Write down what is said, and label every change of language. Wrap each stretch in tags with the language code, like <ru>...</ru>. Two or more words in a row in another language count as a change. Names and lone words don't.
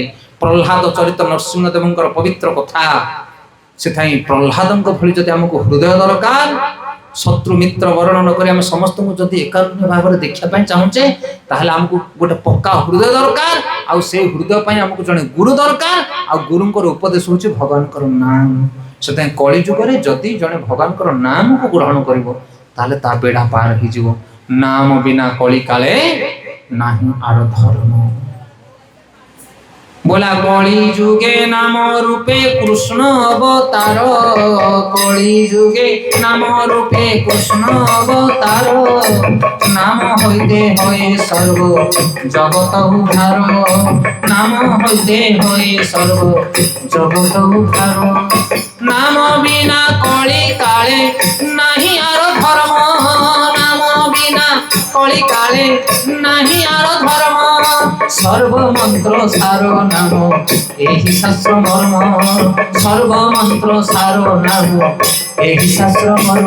<or>ପ୍ରହ୍ଲାଦ ଚରିତ ନରସିଂହଦେବଙ୍କର ପବିତ୍ର କଥା। ସେଥିପାଇଁ ପ୍ରହ୍ଲାଦଙ୍କ ଭଳି ଯଦି ଆମକୁ ହୃଦୟ ଦରକାର, ଶତ୍ରୁ ମିତ୍ର ବରଣ ନ କରି ଆମେ ସମସ୍ତଙ୍କୁ ଯଦି ଏକାନ୍ୟ ଭାବରେ ଦେଖିବା ପାଇଁ ଚାହୁଁଛେ, ତାହେଲେ ଆମକୁ ଗୋଟେ ପକ୍କା ହୃଦୟ ଦରକାର। ଆଉ ସେଇ ହୃଦୟ ପାଇଁ ଆମକୁ ଜଣେ ଗୁରୁ ଦରକାର। ଆଉ ଗୁରୁଙ୍କର ଉପଦେଶ ହେଉଛି ଭଗବାନଙ୍କର ନାମ। ସେଥିପାଇଁ କଳି ଯୁଗରେ ଯଦି ଜଣେ ଭଗବାନଙ୍କର ନାମକୁ ଗ୍ରହଣ କରିବ, ତାହେଲେ ତା ବେଢ଼ା ପାର ହେଇଯିବ। ନାମ ବିନା କଳି କାଳେ ନାହିଁ ଆର ଧର୍ମ।</or> <bn>বল কলি যুগে নাম রূপে কৃষ্ণ অবতার, কলি যুগে নাম রূপে কৃষ্ণ অবতার, নাম হইতে হয় সর্ব জগৎ উদ্ধার, নাম হইতে হয় সর্ব জগৎ উদ্ধার, নাম বিনা কলি কালে নাহি আর ধর্ম, নাম বিনা কলি কালে নাহি আর ধর্ম, সর্ব মন্ত্র সার নাম এই শাস্ত্র মর্ম, সর্ব মন্ত্র সার নাম এই শাস্ত্র মর্ম।</bn>